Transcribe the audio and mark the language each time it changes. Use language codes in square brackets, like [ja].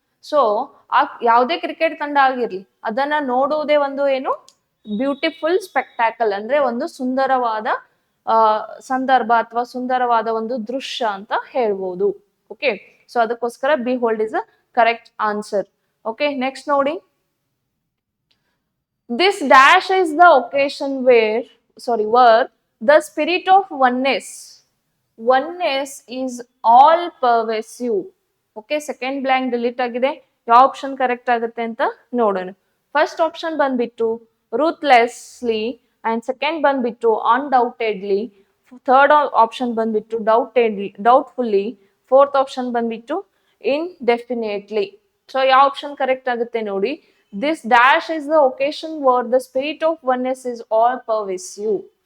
[kn] So ಆ ಯಾವುದೇ cricket ತಂಡ ಆಗಿರ್ಲಿ, ಅದನ್ನ ನೋಡುವುದೇ ಒಂದು ಏನು, ಬ್ಯೂಟಿಫುಲ್ ಸ್ಪೆಕ್ಟಾಕಲ್, ಅಂದ್ರೆ ಒಂದು ಸುಂದರವಾದ ಸಂದರ್ಭ ಅಥವಾ ಸುಂದರವಾದ ಒಂದು ದೃಶ್ಯ ಅಂತ ಹೇಳ್ಬೋದು. ಓಕೆ, ಸೊ ಅದಕ್ಕೋಸ್ಕರ [en] B hold is a correct answer. [kn] Okay, next ನೋಡಿ. [en] This dash is the occasion where the spirit of oneness is all pervasive. Okay, second blank delete ಆಗಿದೆ. [kn] ಯಾವ ಆಪ್ಷನ್ ಕರೆಕ್ಟ್ ಆಗುತ್ತೆ ಅಂತ ನೋಡೋಣ. ಫಸ್ಟ್ ಆಪ್ಷನ್ ಬಂದ್ಬಿಟ್ಟು ruthlessly, and second ಬಂದ್ಬಿಟ್ಟು undoubtedly, third option ಬಂದ್ಬಿಟ್ಟು doubtfully, fourth option ಬಂದ್ಬಿಟ್ಟು indefinitely. ಸೊ ಯಾವ ಆಪ್ಷನ್ ಕರೆಕ್ಟ್ ಆಗುತ್ತೆ ನೋಡಿ. [en] This dash is the occasion where the spirit of oneness is all pervasive.